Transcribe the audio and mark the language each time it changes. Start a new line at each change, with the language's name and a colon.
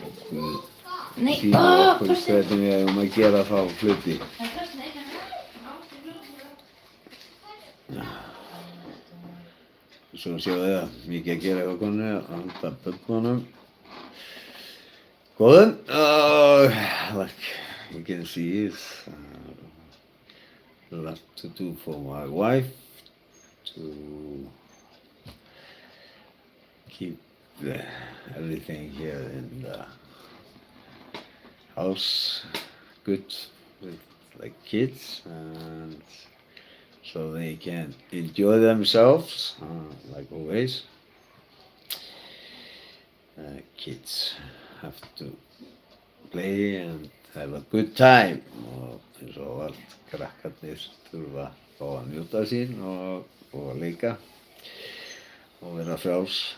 Icelandic: Guð sýnir okkur hvernig við eigum að gera þá hluti. Svo sjáðu þið að mikið að gera hjá konu að handa börnunum góðum.
English: Like you can see, it's a lot to do for my wife to keep everything here in the house good with like kids, and so they can enjoy themselves like always. Kids have to play and have a good time,
Icelandic: og eins og allt krakkarnir þurfa að fá að njóta sín og leika og vera frjáls.